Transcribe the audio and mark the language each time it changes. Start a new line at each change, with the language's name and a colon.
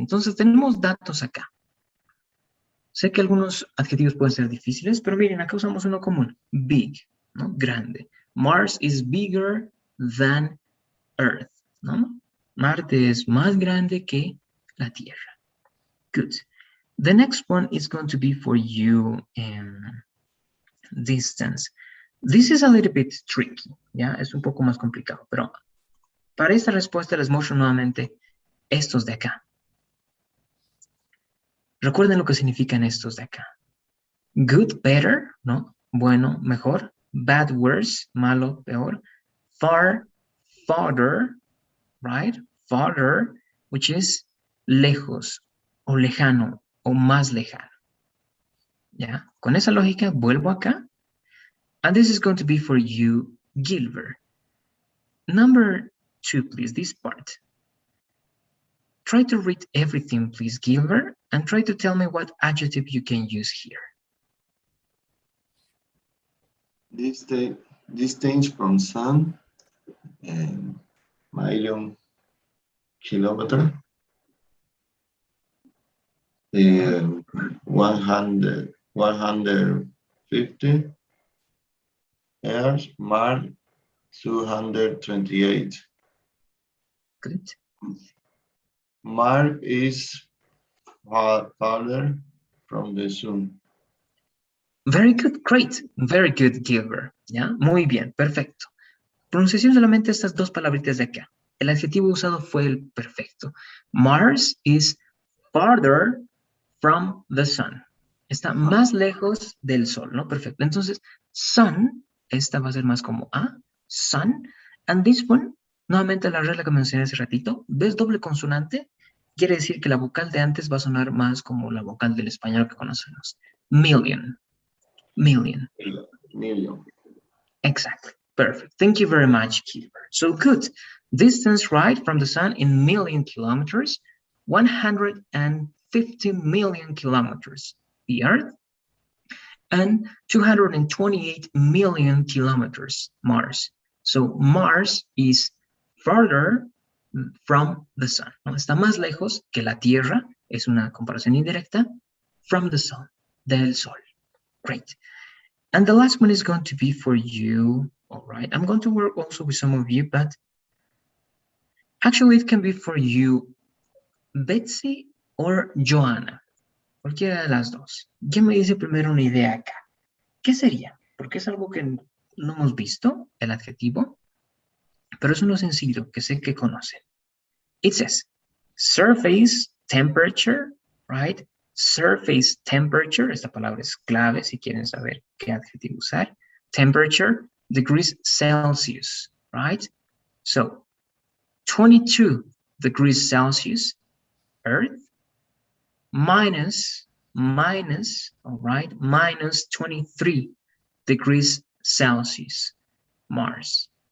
Spanish: Entonces tenemos datos acá. Sé que algunos adjetivos pueden ser difíciles, pero miren, acá usamos uno común, big, ¿no? Grande.
English: Mars is bigger than Earth, ¿no?
Spanish: Marte es más grande que la Tierra.
English: Good. The next one is going to be for you in distance. This is a little bit tricky, ¿ya?
Spanish: Es un poco más complicado, pero para esta respuesta les muestro nuevamente estos de acá. Recuerden lo que significan estos de acá.
English: Good, better,
Spanish: ¿no? Bueno, mejor.
English: Bad, worse,
Spanish: malo, peor.
English: Far, farther, right? Farther, which is
Spanish: lejos, o lejano, o más lejano. ¿Ya? Con esa lógica, vuelvo acá.
English: And this is going to be for you, Gilbert. Number 2, please, this part. Try to read everything, please, Gilbert, and try to tell me what adjective you can use here. Distance from sun, million kilometer, 150 years, Mars 228. Good. Mars is farther from the sun. Very good, great. Very good, Gilbert. ¿Ya?
Spanish: Muy bien, perfecto. Pronunciación solamente estas dos palabritas de acá. El adjetivo usado fue el perfecto.
English: Mars is farther from the sun.
Spanish: Está más lejos del sol, ¿no? Perfecto. Entonces, sun, esta va a ser más como a, sun.
English: And this one,
Spanish: nuevamente la regla que mencioné hace ratito, ¿ves doble consonante? Quiere decir que la vocal de antes va a sonar más como la vocal del español que conocemos.
English: Million. Million. Million. Exactly. Perfect. Thank you very much, Gilbert. So good. Distance, right, from the sun in million kilometers, 150 million kilometers, the Earth, and 228 million kilometers, Mars. So Mars is farther from the sun.
Spanish: ¿No? Está más lejos que la Tierra, es una comparación indirecta,
English: from the sun,
Spanish: del sol.
English: Great. And the last one is going to be for you. All right. I'm going to work also with some of you, but actually it can be for you, Betsy or Joanna.
Spanish: Cualquiera de las dos. ¿Quién me dice primero una idea acá? ¿Qué sería? Porque es algo que no hemos visto, el adjetivo, pero es uno sencillo que sé que conocen.
English: It says, surface temperature, right? Surface temperature,
Spanish: esta palabra es clave si quieren saber qué adjetivo usar.
English: Temperature, degrees Celsius, right? So, 22 degrees Celsius, Earth, minus, all right, minus 23 degrees Celsius, Mars.